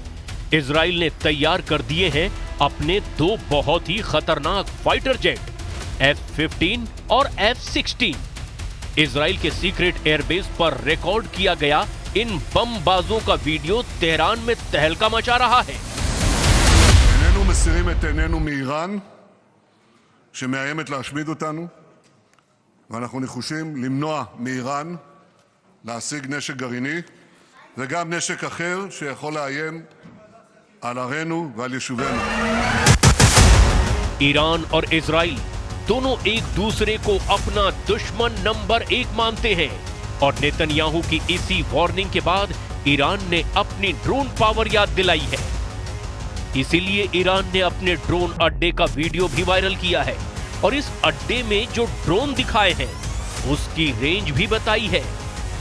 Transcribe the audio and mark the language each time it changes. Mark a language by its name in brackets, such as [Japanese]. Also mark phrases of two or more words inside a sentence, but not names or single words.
[Hindi] इजराइल ने तैयार कर दिए हैं अपने 2 बहुत ही खतरनाक [English] fighter jet [Hindi] F-15 और F-16। इजराइल के [English] secret airbase [Hindi] पर रिकॉर्ड किया गया इन बमबाजों का वीडियो तेहरान में तहलका मचा रहा है। [Hebrew] איננו מסירים את עינינו מאיראן שמאיימת להשמיד אותנו, ואנחנו נחושים למנוע מאיראן להשיג נשק גרעיני וגם נשק אחר שיכול לאיים על ערינו ועל יישובינו. [Hindi] ईरान और इजराइल दोनों एक दूसरे को अपना दुश्मन नंबर 1 मानते हैं और नेतन्याहू की इसी वार्निंग के बाद ईरान ने अपनी [English] drone power [Hindi] याद दिलाई है। इसीलिए ईरान ने अपने ड्रोन अड्डे का वीडियो भी वायरल किया है और इस अड्डे में जो ड्रोन दिखाए हैं उसकी रेंज भी बताई है।